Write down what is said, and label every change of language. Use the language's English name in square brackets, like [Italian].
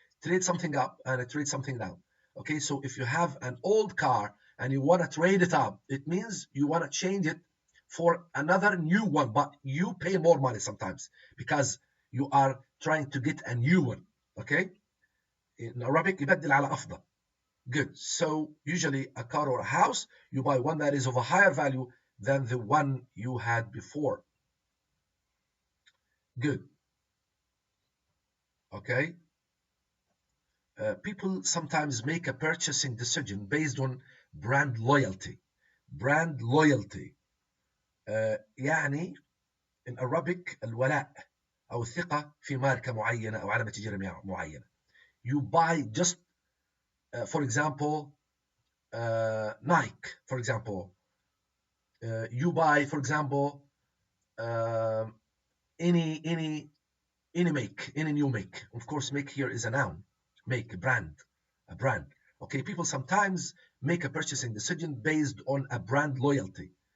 [English] Trade something up and trade something down. Okay, so if you have an old car and you want to trade it up, it means you want to change it for another new one, but you pay more money sometimes because you are trying to get a new one, okay? In Arabic, [Arabic] يبدل على أفضل. [English] Good. So usually a car or a house, you buy one that is of a higher value than the one you had before. Good. Okay. People sometimes make a purchasing decision based on brand loyalty. Brand loyalty. [Arabic] يعني [English] in Arabic [Arabic] الولاء أو الثقة في ماركة معينة أو علامة تجارية معينة. [English] You buy just, for example, Nike, for example. You buy, for example, any make, any new make. Of course, make here is a noun. Make, a brand. Okay, people sometimes make a purchasing decision based on a brand loyalty.